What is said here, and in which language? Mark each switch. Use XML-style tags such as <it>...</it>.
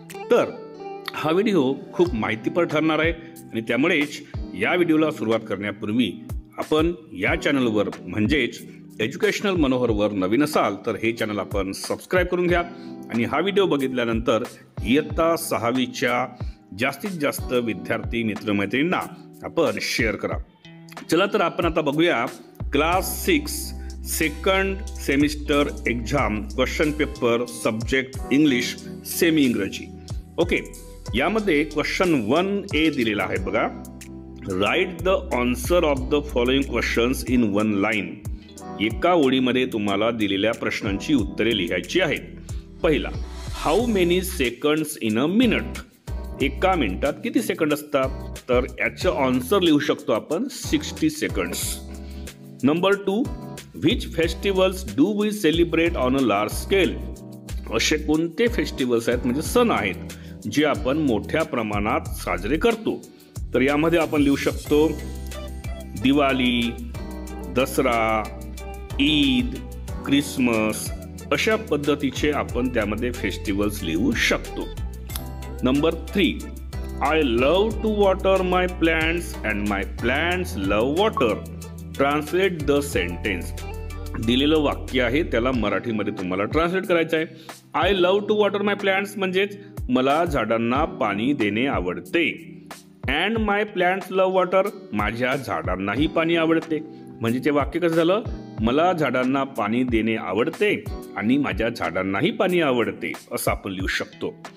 <mr>तर हा व्हिडिओ खूप माहितीपर ठरणार आहे आणि त्यामुळेच या व्हिडिओला सुरुवात करण्यापूर्वी आपण या चॅनलवर म्हणजेच एज्युकेशनल मनोहरवर नवीन असाल तर हे चॅनल आपण सबस्क्राइब करून घ्या आणि हा व्हिडिओ बघितल्यानंतर इयत्ता 6वीच्या जास्तीत जास्त विद्यार्थी मित्रमैत्रिणींना आपण शेअर करा। चला तर आपण आता बघूया</mr> <en>Class 6 second semester exam question paper subject English semi इंग्रजी।</en> <mr>ओके, यामध्ये क्वेश्चन 1A दिलेला आहे बघा।</mr> <en>Write the answer of the following questions in one line.</en> <mr>एका ओळीमध्ये तुम्हाला दिलेल्या प्रश्नांची उत्तरे लिहायची आहेत। पहिला,</mr> <en>How many seconds in a minute.</en> <mr>एका मिनिटात किती सेकंड असतात? तर याचं आन्सर लिहू शकतो आपण 60 seconds.</mr> <en>Number 2, which festivals do we celebrate on a large scale.</en> <mr>असे कोणते फेस्टिवल्स आहेत म्हणजे सण आहेत जे आपण मोठ्या प्रमाणात साजरे करतो? तर यामध्ये आपण लिहू शकतो दिवाळी, दसरा, ईद, क्रिसमस, अशा पद्धतीचे आपण त्यामध्ये फेस्टिवल्स लिहू शकतो।</mr> <en>Number 3, I love to water my plants and my plants love water. Translate the sentence.</en> <mr>दिलेलं वाक्य आहे त्याला मराठीमध्ये तुम्हाला ट्रान्सलेट करायचं आहे।</mr> <en>I love to water my plants</en> <mr>म्हणजेच मला झाडांना पाणी देणे आवडते।</mr> <en>and my plants love water,</en> <mr>माझ्या झाडांनाही पाणी आवडते। म्हणजे ते वाक्य कसं झालं? मला झाडांना पाणी देणे आवडते आणि माझ्या झाडांनाही पाणी आवडते असं आपण लिहू शकतो।</mr>